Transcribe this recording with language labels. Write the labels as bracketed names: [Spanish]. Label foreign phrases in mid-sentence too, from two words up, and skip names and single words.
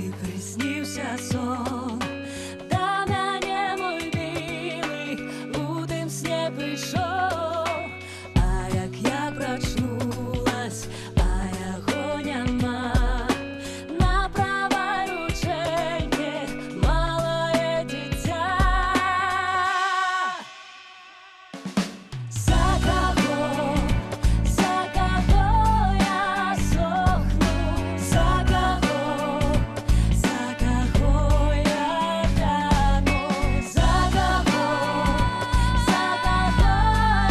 [Ukrainian] приснився сон, да мяне мой милый у тым сне прийшов, а як я прочнулась, а яго няма, на правой рученьке малое дитя. [Russian] За кого я сохну, за кого я вяну, за кого